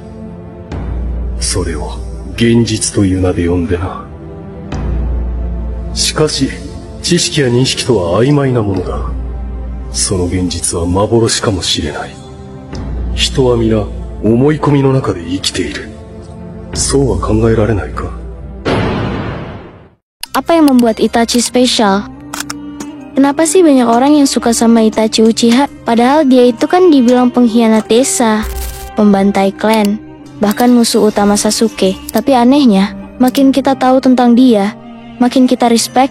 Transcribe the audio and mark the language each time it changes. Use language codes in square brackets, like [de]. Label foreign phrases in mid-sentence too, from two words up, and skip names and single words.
[ja] それを現実という名で呼んでな。しかし知識や認識とは曖昧なものだ。その現実は幻かもしれない。人は皆思い込みの中で生きている。そうは考えられないか。 [id] Apa yang membuat Itachi spesial? Kenapa sih banyak orang yang suka sama Itachi Uchiha? Padahal dia itu kan dibilang pengkhianat desa, pembantai klan, bahkan musuh utama Sasuke. Tapi anehnya, makin kita tahu tentang dia, makin kita respect.